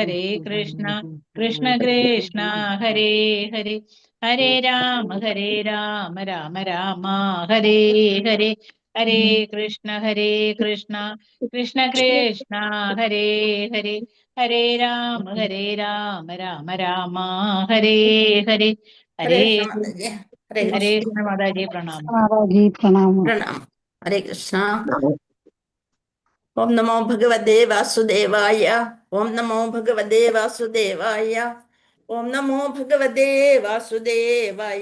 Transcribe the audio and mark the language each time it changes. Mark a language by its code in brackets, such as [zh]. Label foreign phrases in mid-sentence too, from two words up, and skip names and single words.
[sa] കൃഷ്ണ ഹരേ ഹരേ ഹരേ രാമ രാമ ഹരേ ഹരേ ഹരേ കൃഷ്ണ കൃഷ്ണ ഹരേ ഹരേ ഹരേ രാമ രാമ ഹരേ ഹരേ ഹരേ ഹരേ കൃഷ്ണ മാതാജി. ഹരേ ഹരേ കൃഷ്ണ. [ml] കൃഷ്ണ മാതാജി പ്രണാമം. മാതാജി പ്രണാമം. [sa] പ്രണാമം. ഹരേ കൃഷ്ണ. ഓം നമോ ഭഗവതേ വാസുദേവായ. ഓം നമോ ഭഗവതേ വാസുദേവായ. ഓം നമോ ഭഗവതേ വാസുദേവായ.